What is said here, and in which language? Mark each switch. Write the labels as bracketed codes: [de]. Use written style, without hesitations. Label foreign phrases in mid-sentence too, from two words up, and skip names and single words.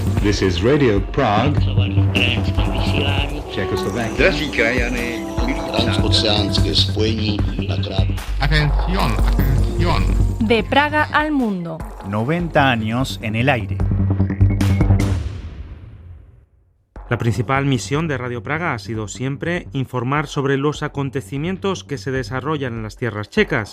[en] This is Radio Prague, Czechoslovakia. [cs] Drazí krajany, transoceánské spojení na krátko. [es] Atención, atención. De Praga al mundo. 90 años en el aire. La principal misión de Radio Praga ha sido siempre informar sobre los acontecimientos que se desarrollan en las tierras checas.